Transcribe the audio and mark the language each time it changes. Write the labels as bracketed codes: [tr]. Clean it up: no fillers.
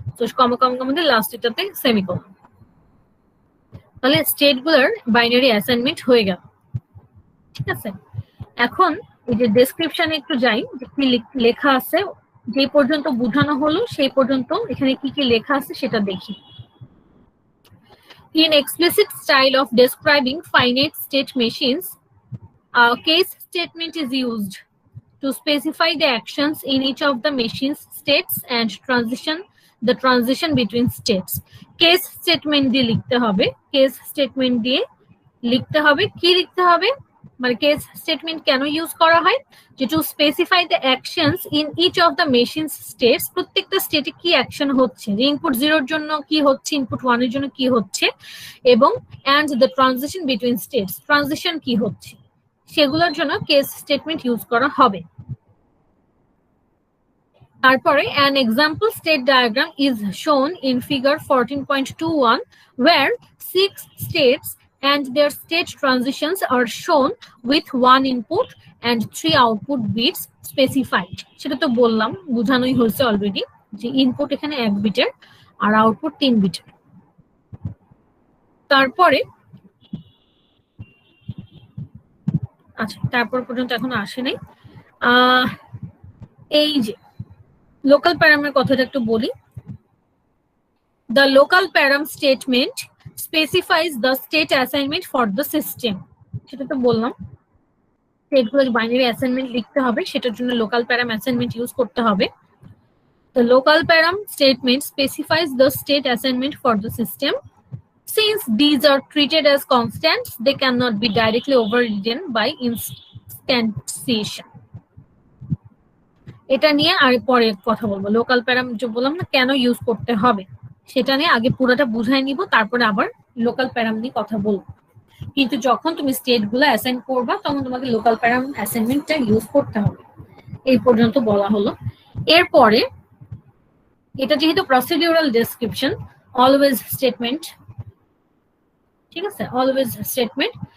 [bn] তো কমা লাস্ট এটাতে সেমিকোলন। তাহলে স্টেটগুলোর বাইনারি অ্যাসাইনমেন্ট হয়ে গেল, ঠিক আছে। এখন এই যে ডেসক্রিপশনে একটু যাই, যে কি লেখা আছে, যে পর্যন্ত বোঝানো হলো সেই পর্যন্ত এখানে কি কি লেখা আছে সেটা দেখি। [en] In explicit style of describing finite state machines, a case statement is used to specify the actions in each of the machine's states and the transition between states. [bn] Case statement দিয়ে লিখতে হবে, case statement দিয়ে লিখতে হবে। কি লিখতে হবে মানে কেস স্টেটমেন্ট কেন ইউজ করা হয়, যে [en] to specify the actions in each of the machines states, [bn] প্রত্যেকটা স্টেটে কি অ্যাকশন হচ্ছে, যে ইনপুট 0 এর জন্য কি হচ্ছে, ইনপুট 1 এর জন্য কি হচ্ছে, এবং [en] and the transition between states, [bn] transition কি হচ্ছে, সেগুলোর জন্য কেস স্টেটমেন্ট ইউজ করা হবে। তারপরে [en] an example state diagram is shown in figure 14.21 where 6 states and their state transitions are shown with 1 input and 3 output bits specified. [bn] সেটা তো বললাম, বোঝানোই হয়েছে অলরেডি, যে ইনপুট এখানে 1 বিটের আর আউটপুট 3 বিটের। তারপরে আচ্ছা, তারপর পর্যন্ত এখন আসে নাই। এই যে লোকাল প্যারামের কথাটা একটু বলি। [en] The local param statement specifies the state assignment for the system. [bn] সেটা তো বললাম, স্টেটগুলোর বাইনারি অ্যাসাইনমেন্ট লিখতে হবে, সেটার জন্য লোকাল প্যারাম অ্যাসাইনমেন্ট ইউজ করতে হবে। [en] The local param statement specifies the state assignment for the system. Since these are treated as constants, they cannot be directly overridden by instantiation. [bn] এটা নিয়ে আর পরে কথা বলবো। লোকাল প্যারাম যে বললাম না কেন ইউজ করতে হবে, সেটা নিয়ে আগে পুরোটা বুঝাই নিব, তারপরে আবার লোকাল প্যারাম নিয়ে কথা বলবো। কিন্তু যখন তুমি স্টেট গুলো অ্যাসাইন করবা তখন তোমাকে লোকাল প্যারাম অ্যাসাইনমেন্টটা ইউজ করতে হবে। এই পর্যন্ত বলা হলো। এরপরে এটা যেহেতু প্রসিডিউরাল ডেসক্রিপশন, অলওয়েজ স্টেটমেন্ট, ঠিক আছে, অলওয়েজ স্টেটমেন্ট।